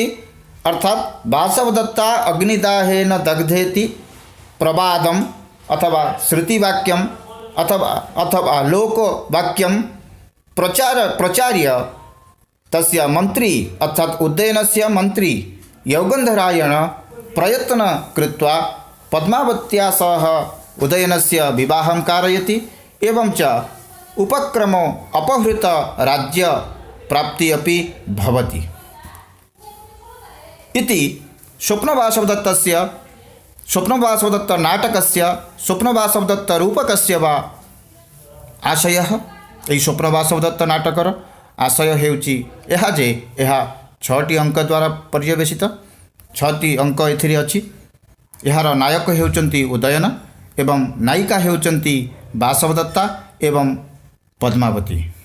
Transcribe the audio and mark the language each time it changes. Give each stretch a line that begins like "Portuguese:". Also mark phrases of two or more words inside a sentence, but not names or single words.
Sanskrit: अर्थात वासवदत्ता अग्निदाहेन दग्धेति प्रवादम् अथवा श्रुतिवाक्यम् अथवा लोकवाक्यं प्रचार्य तस्य मंत्री अर्थात उदयनस्य मंत्री यौगन्धरायण प्रयत्न कृत्वा पद्मावत्या सह उदयनस्य विवाहं कारयति एवं च उपक्रमो अपहृत राज्य प्राप्ति अपि भवति। इति स्वप्नवासवदत्तस्य स्वप्नवासवदत्तनाटकस्य स्वप्नवासवदत्तरूपकस्य वा आशयः।
Odia: ଏହି ସ୍ୱପ୍ନବାସବଦତ୍ତ ନାଟକର ଆଶୟ ହେଉଛି ଏହା ଯେ ଏହା 6ଟି ଅଙ୍କ ଦ୍ୱାରା ପର୍ଯ୍ୟବେସିତ। 6ଟି ଅଙ୍କ ଏଥିରେ ଅଛି। ଏହାର ନାୟକ ହେଉଛନ୍ତି ଉଦୟନ ଏବଂ ନାୟିକା ହେଉଛନ୍ତି ବାସବଦତ୍ତା ଏବଂ ପଦ୍ମାବତୀ।